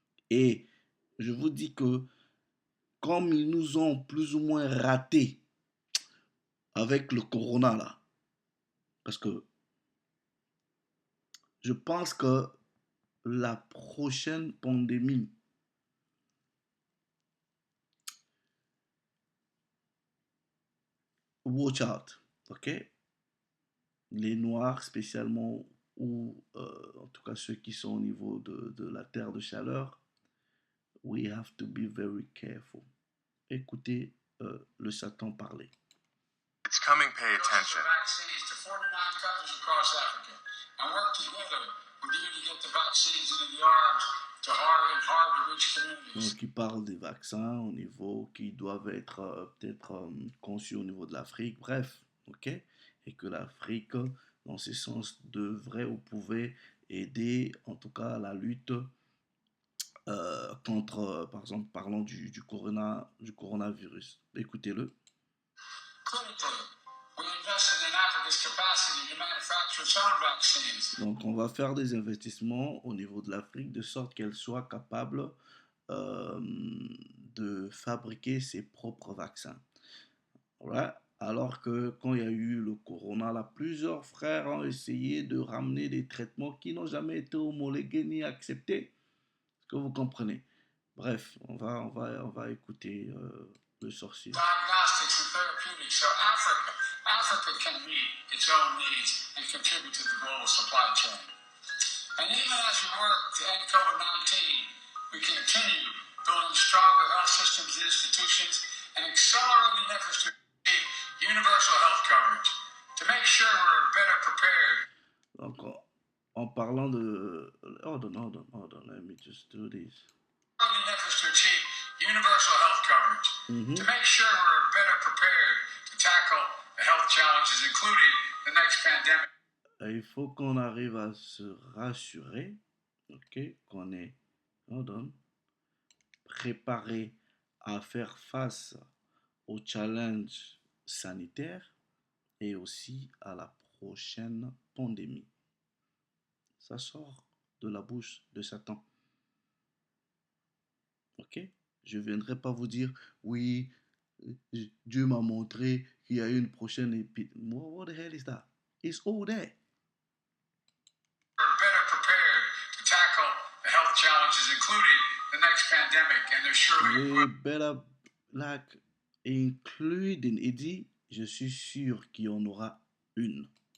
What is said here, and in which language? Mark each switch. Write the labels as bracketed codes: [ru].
[fr] Et je vous dis que comme ils nous ont plus ou moins ratés avec le corona là, parce que je pense que la prochaine pandémie, [en] watch out, [fr] ok? Les Noirs spécialement, ou en tout cas ceux qui sont au niveau de la terre de chaleur, [en] we have to be very careful. [fr] Écoutez le Satan parler. [en] It's coming, pay attention. Vaccines to 49 countries across Africa and work together with you to get the vaccines into the arms to hard-to-reach communities. [fr] Donc, il parle des vaccins au niveau qui doivent être peut-être conçus au niveau de l'Afrique, bref, ok? Et que l'Afrique, dans ce sens, devrait ou pouvait aider, en tout cas, à la lutte contre, par exemple, parlons du coronavirus. Écoutez-le. Donc, on va faire des investissements au niveau de l'Afrique de sorte qu'elle soit capable de fabriquer ses propres vaccins. Voilà. Alors que quand il y a eu le corona, là, plusieurs frères ont essayé de ramener des traitements qui n'ont jamais été homologués ni acceptés. Est-ce que vous comprenez? Bref, on va écouter le sorcier. [en] Diagnostics and therapeutics so Africa can meet its own needs and contribute to the global supply chain. And even as we work to end COVID-19, we continue building stronger health systems and institutions and accelerating efforts to achieve universal health coverage to make sure we're better prepared. [fr] Donc, en parlant de... [en] Hold on, let me just do this. Efforts to achieve universal health coverage to make sure we're better prepared to tackle the health challenges, including the next pandemic. [fr] Il faut qu'on arrive à se rassurer, ok, qu'on est, préparé à faire face au challenge sanitaire et aussi à la prochaine pandémie. Ça sort de la bouche de Satan. Ok? Je ne viendrai pas vous dire, oui, Dieu m'a montré qu'il y a une prochaine épidémie. [en] What the hell is that? It's all there. Are better prepared to tackle the health challenges, including the next pandemic, and there surely We will better, like, including, [fr] il dit, je suis sûr qu'il y en aura une.